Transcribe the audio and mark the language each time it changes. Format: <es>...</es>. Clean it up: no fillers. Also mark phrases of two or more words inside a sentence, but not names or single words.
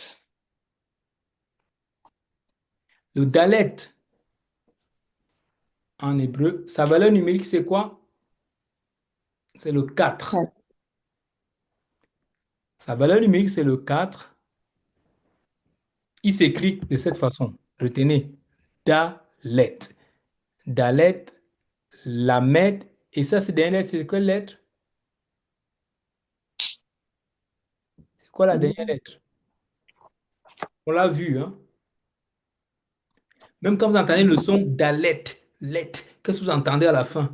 <fr>Le Dalet en hébreu, sa valeur numérique, c'est quoi? C'est le 4. Tav, Sa valeur numérique, c'est le 4. Il s'écrit de cette façon. Retenez. Dalet. Dalet, Lamed. Et ça, c'est des lettres. C'est quelle lettre? C'est quoi la dernière lettre? On l'a vu, hein? Même quand vous entendez le son d'alet, let, qu'est-ce que vous entendez à la fin?</fr>